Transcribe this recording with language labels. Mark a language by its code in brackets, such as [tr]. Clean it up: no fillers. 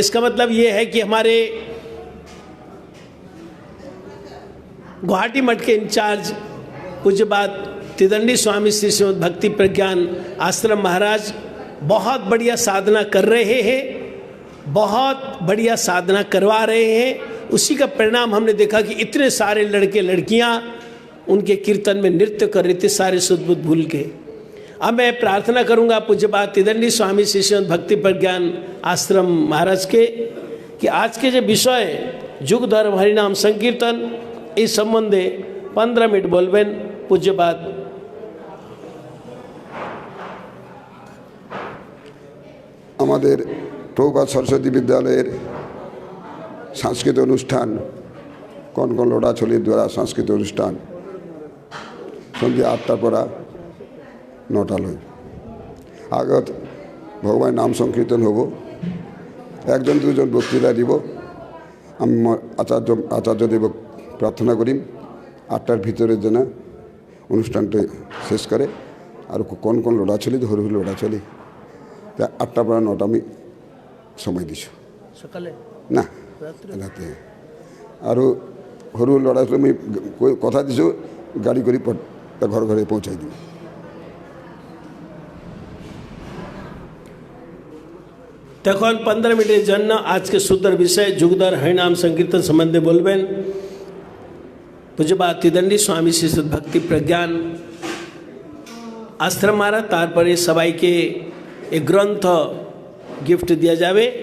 [hi] इसका मतलब ये है कि हमारे गुवाहाटी मठ के इंचार्ज पूज्यपाद त्रिदंडी स्वामी श्री श्रीमद भक्ति प्रज्ञान आश्रम महाराज बहुत बढ़िया साधना कर रहे हैं, बहुत बढ़िया साधना करवा रहे हैं। उसी का परिणाम हमने देखा कि इतने सारे लड़के लड़कियां उनके कीर्तन में नृत्य कर रहे थे, सारे सुध-बुध भूल के। अब मैं प्रार्थना करूंगा पूज्यपाद त्रिदंडी स्वामी श्री श्रीमद भक्ति प्रज्ञान आश्रम महाराज के कि आज के जो विषय [bn] যুগ ধর্ম হরিনাম সংকীর্তন এই সম্বন্ধে 15 মিনিট বলবেন পূজ্যপাদ। আমাদের প্রভুপাদ সরস্বতী বিদ্যালয়ের সাংস্কৃতিক অনুষ্ঠান কনকন লোড়াছড়ির দ্বারা সাংস্কৃতিক অনুষ্ঠান সন্ধ্যে 8টার পরা 9টা লয় আগত ভগবানের নাম সংকীর্তন হব, 1-2জন বক্তৃতা দিব। আমি আচার্যদেব প্রার্থনা করি 8টার ভিতরে যেন অনুষ্ঠানটা শেষ করে। আর কোন লোড়াছড়ি হরু লোড়াছড়ি 8টার পর 9টা আমি সময় দিছো সকালে না রাতে। [as] আৰু সৰু ল'ৰা ছোৱালী আমি কথা দিছোঁ গাড়ী কৰি ঘৰ ঘৰে পৌঁছাই দিম। [bn] তখন 15 মিনিটের জন্য আজকে সুন্দর বিষয় যুগধর হরিনাম সংকীর্তন সম্বন্ধে বলবেন পূজ্যপাদ ত্রিদণ্ডী স্বামী শ্রী ভক্তি প্রজ্ঞান আশ্রম মহারাজ। তারপরে সবাইকে এক গ্রন্থ গিফট দেওয়া যাবে।